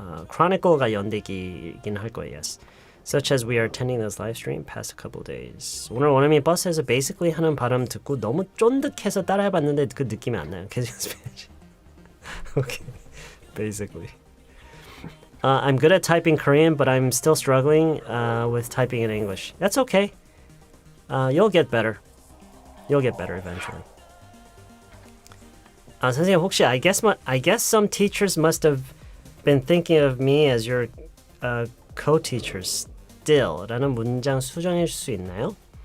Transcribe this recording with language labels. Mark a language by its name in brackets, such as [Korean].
[Korean] chronicle가 연대기긴 할 거예요. [English] Yes. Such as we are attending this live stream past a couple days. [Korean] 오늘 원어민 버스에서 basically 하는 발음 듣고 너무 쫀득해서 따라해봤는데 그 느낌이 안 나요. 계속 연습해야지. [English] Okay. Basically. I'm good at typing Korean, but I'm still struggling with typing in English. That's okay. You'll get better. You'll get better eventually. [Korean] 선생님 혹시 [English] I guess some teachers must have been thinking of me as your co-teacher still [Korean] 라는 문장 수정해 줄 수 있나요?